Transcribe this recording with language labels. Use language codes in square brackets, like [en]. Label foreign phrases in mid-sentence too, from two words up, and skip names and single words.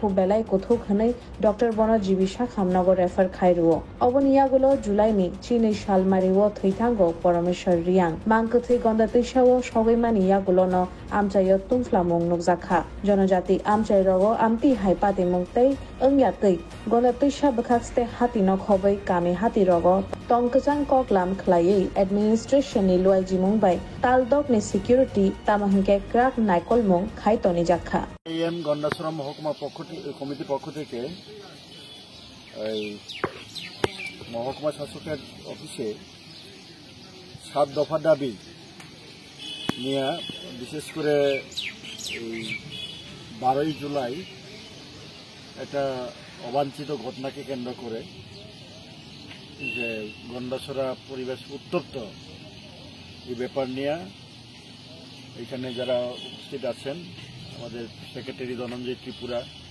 [trp] बेलाय कथु खनै डॉक्टर बनो जीविसा खामनगो रेफर खायरुओ अबनियागुलो जुलाइनि 3 सालमारिओ थैथांगो परमेश्वर रियां मांकथै गंदातेसाओ सगैमानि यागुलोनो आमचायो तुंफ्लामुं नुकजाखा जनजाति आमचाय रगो आमति हाइपाति मुंगतै अंग्यातै गंदातेसा बखाक्सते हातिनो खबै कामी हाति रगो तंकजां ककलाम खलायै एडमिनिस्ट्रेशननि लुआइजि मुंबाय तालदकनि सिकिउरिटी तामाहिंके क्राक नाइकलमुं खायतनि जाखा [bn] এম গণ্ডাছড়া মহকুমা কমিটি পক্ষ থেকে মহকুমা শাসকের অফিসে 7 দফা দাবি নিয়ে বিশেষ করে 12 জুলাই একটা অবাঞ্ছিত ঘটনাকে কেন্দ্র করে যে গন্ডাছড়া পরিবেশ উত্তপ্ত এই ব্যাপার নিয়ে এখানে যারা উপস্থিত আছেন আমাদের সেক্রেটারি ধনঞ্জয় ত্রিপুরা